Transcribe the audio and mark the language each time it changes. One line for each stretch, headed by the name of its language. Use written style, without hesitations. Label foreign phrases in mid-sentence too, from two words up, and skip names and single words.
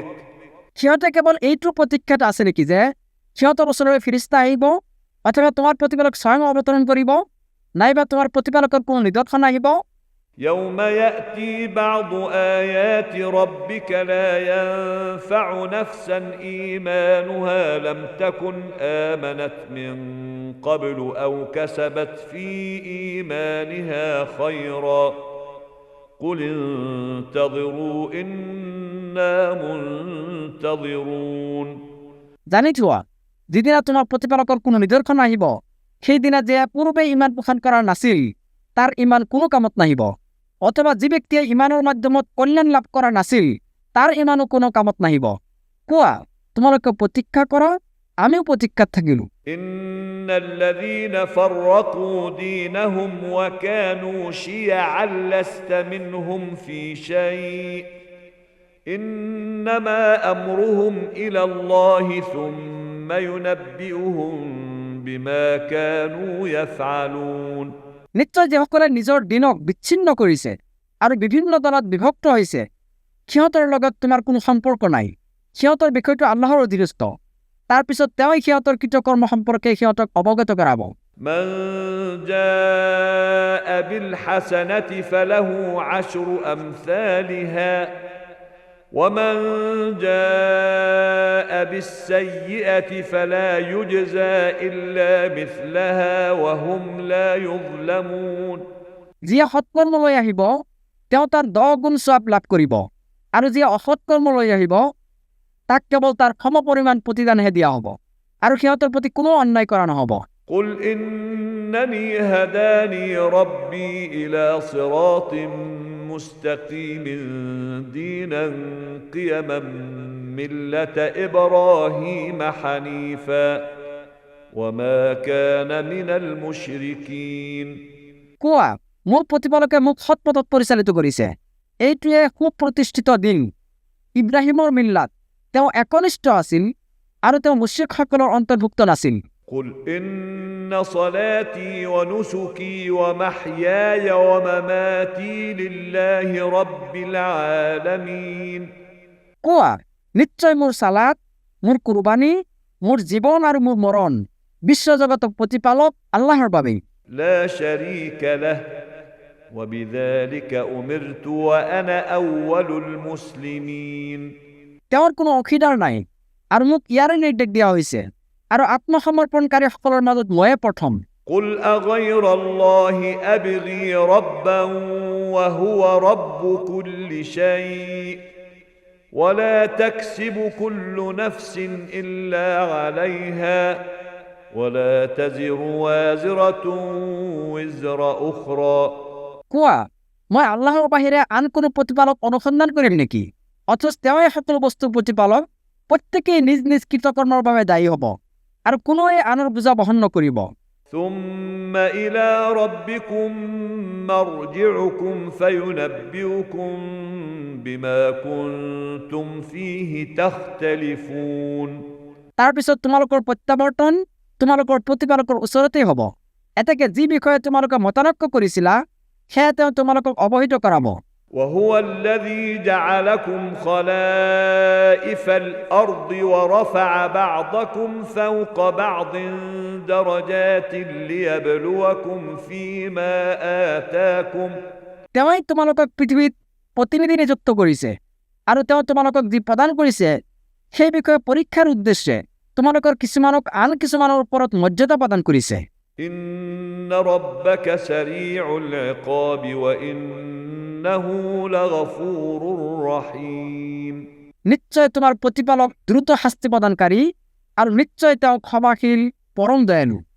Assamese: সিহঁতে কেৱল এইটো প্ৰতীক্ষাত আছে নেকি যে সিহঁতৰ ওচৰলৈ ফিৰিস্তা আহিব, অথবা তোমাৰ প্ৰতিপালক স্বয়ং অৱতৰণ কৰিব, নাইবা তোমাৰ প্ৰতিপালকৰ কোনো নিদৰ্শন আহিব?
Arabic: يوم يأتي بعض آيات ربك لا ينفع نفسا إيمانها لم تكن آمنت من قبل أو كسبت في إيمانها خيرا قل انتظروا إنا منتظرون
Assamese: জানি থোৱা, যিদিনা তোমাৰ প্ৰতিপালকৰ কোনো নিদৰ্শন আহিব, সেইদিনা যে পূৰ্বে ইমান পোষণ কৰা নাছিল তাৰ ইমান কোনো কামত নাহিব, অথবা যি ব্যক্তিয়ে ইমানৰ মাধ্যমত কল্যাণ লাভ কৰা নাছিল তাৰ ইমানো কোনো কামত নাহিব। কোৱা, তোমালোকে প্ৰতীক্ষা কৰা, আমিও প্ৰতীক্ষাত থাকিলো।
Arabic: إن الذين فرقوا دينهم وكانوا شيعا لست منهم في شيء إنما أمرهم إلى الله ثم ينبئهم بما كانوا يفعلون
Assamese: নিশ্চয় যিসকলে নিজৰ দিনক বিচ্ছিন্ন কৰিছে আৰু বিভিন্ন দলত বিভক্ত হৈছে, সিহঁতৰ লগত তোমাৰ কোনো সম্পৰ্ক নাই, সিহঁতৰ বিষয়টো আল্লাহৰ অধীনস্থ, তাৰ পিছত তেওঁই সিহঁতৰ কৃতকৰ্ম সম্পৰ্কে সিহঁতক অৱগত কৰাব।
Arabic: من جاء بالحسنة فله عشر أمثالها ومن جاء بالسيئة فلا يجزى إلا مثلها وهم لا يظلمون
Assamese: যিয়ে সৎকৰ্ম লৈ আহিব তেওঁ তাৰ 10 গুণ সওৱাব লাভ কৰিব, আৰু যিয়ে অসৎকৰ্ম লৈ আহিব তাক কেৱল তাৰ সমপৰিমাণ প্ৰতিদানহে দিয়া হ'ব, আৰু সিহঁতৰ প্ৰতি কোনো অন্যায় কৰা নহ'ব।
Arabic: قل إنني هداني ربي إلى صراط مستقيم دينا قيما ملة إبراهيم حنيفا وما كان من المشركين
Assamese: কোৱা, মোৰ প্ৰতিপালকে মোক সৎপথত পৰিচালিত কৰিছে, এইটোৱে সুপ্ৰতিষ্ঠিত দিন, ইব্ৰাহিমৰ মিল্লাত, তেওঁ একনিষ্ঠ আছিল আৰু তেওঁ মুশ্ৰিকসকলৰ অন্তৰ্ভুক্ত নাছিল।
Arabic: قل إن صلاتي ونسكي ومحياي ومماتي لله رب العالمين
Assamese: কোৱা, নিশ্চয় মোৰ সালাত, মোৰ কুরবানী, মোৰ জীবন আৰু মোৰ মৰণ বিশ্বজগতৰ প্ৰতিপালক আল্লাহৰ বাবে।
Arabic: لا شريك له وبذلك أمرت وأنا أول المسلمين
Assamese: তেওঁৰ কোনো অংশীদাৰ নাই আৰু মোক ইয়াৰে নিৰ্দেশ দিয়া হৈছে আৰু আত্মসমৰ্পণকাৰীসকলৰ মাজত ময়ে প্ৰথম।
Arabic: قل أغير الله أبغي ربا وهو رب كل شيء ولا تكسب كل نفس إلا عليها ولا تزر وازرة وزر أخرى
Assamese: কোৱা, মই আল্লাহৰ বাহিৰে আন কোনো প্ৰতিপালক অনুসন্ধান কৰিম নেকি? অথচ তেওঁৱে সকলো বস্তুৰ প্ৰতিপালক, প্ৰত্যেকেই নিজ নিজ কৃতকৰ্মৰ বাবে দায়ী হ'ব আৰু কোনোৱে আনৰ বোজা বহন নকৰিব।
Arabic: ثم إلى ربكم مرجعكم فينبئكم بما كنتم فيه تختلفون
Assamese: তাৰপিছত তোমালোকৰ প্ৰত্যাৱৰ্তন তোমালোকৰ প্ৰতিপালকৰ ওচৰতেই হ'ব। এতেকে যি বিষয়ে তোমালোকে মতানক্য কৰিছিলা সেয়া তেওঁ তোমালোকক অৱহিত কৰাব।
Arabic: وهو الذي جعلكم خلائف الأرض ورفع بعضكم فوق بعض درجات ليبلوكم فيما آتاكم
Assamese: তেওঁই তোমালোকক পৃথিৱীত প্ৰতিনিধি নিযুক্ত কৰিছে আৰু তেওঁ তোমালোকক যি প্ৰদান কৰিছে সেই বিষয়ে পৰীক্ষাৰ উদ্দেশ্যে তোমালোকৰ কিছুমানক আন কিছুমানৰ ওপৰত মৰ্যাদা প্ৰদান কৰিছে।
Arabic: إن ربك سريع العقاب وإنه لغفور رحيم
Assamese: নিশ্চয় তোমাৰ প্ৰতিপালক দ্ৰুত শাস্তি প্ৰদানকাৰী আৰু নিশ্চয় তেওঁ ক্ষমাশীল পৰম দয়ালু।